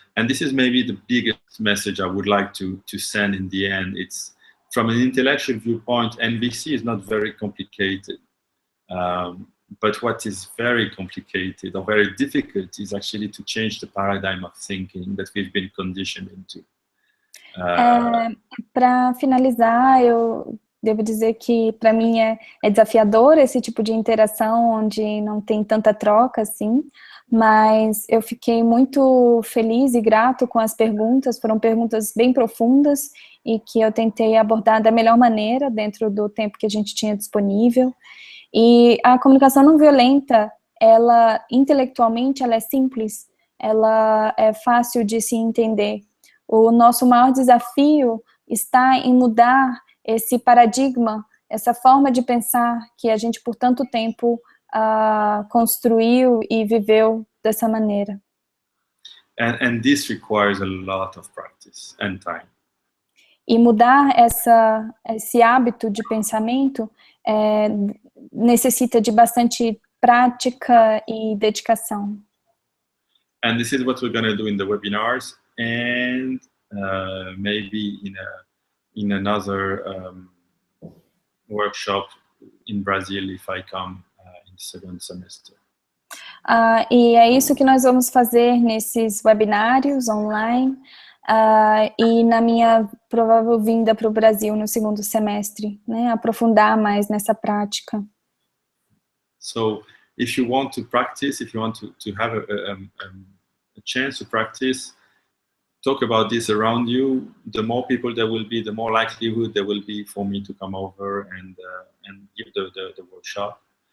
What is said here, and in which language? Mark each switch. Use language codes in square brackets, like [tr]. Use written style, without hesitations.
[en] And this is maybe the biggest message I would like to send in the end. It's from an intellectual viewpoint, NVC is not very complicated. But what is very complicated or very difficult is actually to change the paradigm of thinking that we've been conditioned into. [pt] Para finalizar, eu Devo dizer que para mim é desafiador esse tipo de interação onde não tem tanta troca assim, mas eu fiquei muito feliz e grato com as perguntas, foram perguntas bem profundas e que eu tentei abordar da melhor maneira dentro do tempo que a gente tinha disponível. E a comunicação não violenta, ela intelectualmente ela é simples, ela é fácil de se entender. O nosso maior desafio está em mudar esse paradigma, essa forma de pensar que a gente por tanto tempo construiu e viveu dessa maneira. [en] And this requires a lot of practice and time. [pt] E mudar esse hábito de pensamento necessita de bastante prática e dedicação. [en] And this is what we're going to do in the webinars, and maybe in another workshop in Brazil if I come in the second semester. [pt] E é isso que nós vamos fazer nesses webinários online e na minha provável vinda para o Brasil no segundo semestre, né, aprofundar mais nessa prática. [en] So, if you want to practice, if you want to have a chance to practice, talk about this around you. The more people there will be, the more likelihood there will be for me to come over and give the workshop.